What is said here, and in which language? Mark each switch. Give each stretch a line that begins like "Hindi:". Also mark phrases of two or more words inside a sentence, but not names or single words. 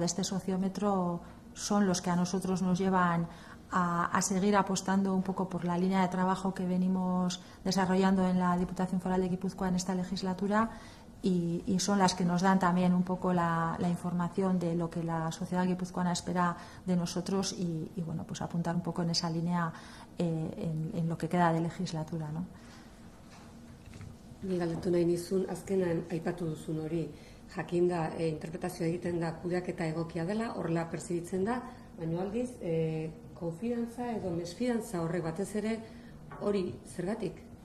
Spanish: de este sociómetro son los que a nosotros nos llevan a seguir apostando un poco por la línea de trabajo que venimos desarrollando en la Diputación Foral de Guipúzcoa en esta legislatura y son las que nos dan también un poco la información de lo que la sociedad guipuzcoana espera de nosotros y apuntar un poco en esa línea en lo que queda de legislatura, ¿no?
Basque: Ni galdetu nahi nizun, azkenan aipatu duzun hori, jakinda interpretazioa egiten da kudeaketa egokia dela, horrela perzibitzen da, baina aldiz, konfidantza edo mesfidantza horrek batez ere hori zergatik?